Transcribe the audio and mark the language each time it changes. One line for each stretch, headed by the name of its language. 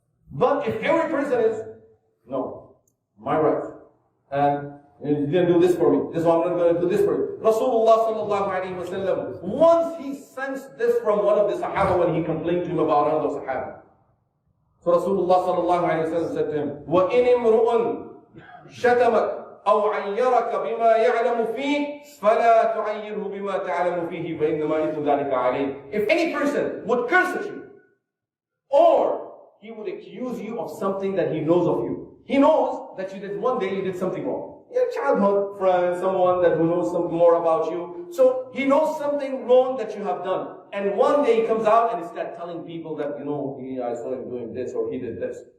English: But if every person is, no, my rights, and you didn't do this for me, this one I'm not going to do this for you. Rasulullah sallallahu alayhi wa sallam, once he sensed this from one of the Sahaba when he complained to him about another Sahaba. So Rasulullah sallallahu alayhi wa sallam said to him,
Arabic: وَإِنِ امْرُؤٌ شَتَمَكَ أَوْ عَيَّرَكَ بِمَا يَعْلَمُ فِيهِ فَلَا تُعَيِّرْهُ بِمَا تَعْلَمُ فِيهِ فَإِنَّمَا إِثْمُ ذَلِكَ عَلَيْهِ.
English: If any person would curse at you, or he would accuse you of something that he knows of you. He knows that you did one day you did something wrong. Your childhood friend, someone that who knows something more about you. So he knows something wrong that you have done. And one day he comes out and he starts telling people that, I saw him doing this or he did this.